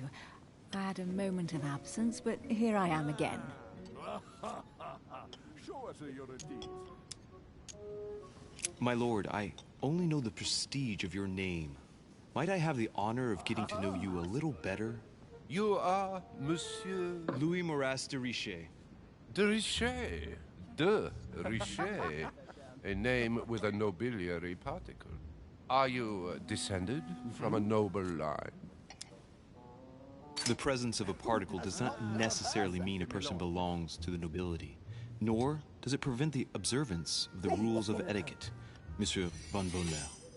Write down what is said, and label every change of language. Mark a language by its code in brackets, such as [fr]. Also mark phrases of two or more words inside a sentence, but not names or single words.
[en] I had a moment of absence, but here I am again. Show us your teeth. My lord, I only know the prestige of your name. Might I have the honor of getting to know you a little better? You are Monsieur Louis Moras de Richet. de Richet. De Richet. A name with a nobiliary particle. Are you descended from a noble line? The presence of a particle does not necessarily mean a person belongs to the nobility, nor does it prevent the observance of the rules of etiquette, Monsieur von Bonner.